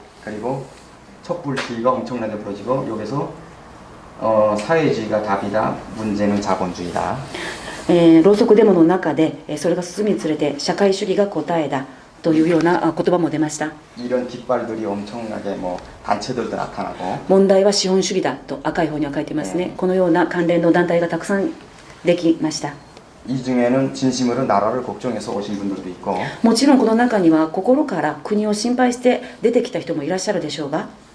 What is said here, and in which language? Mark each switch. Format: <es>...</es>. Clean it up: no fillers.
<ko>그리고 촛불 시위가 엄청나게 벌어지고 여기서 사회주의가 답이다. 문제는 자본주의다.</ko> <ja>ろうそくデモの中でそれが進むにつれて社会主義が答えだというような言葉も出ました。</ja> <ko>이런 깃발들이 엄청나게 단체들도 나타나고</ko> <ja>問題は資本主義だと赤い方には書いてますね。このような関連の団体がたくさんできました。</ja> <ko>이 중에는 진심으로 나라를 걱정해서 오신 분들도 있고</ko> <ja>もちろんこの中には心から国を心配して出てきた人もいらっしゃるでしょうが、</ja>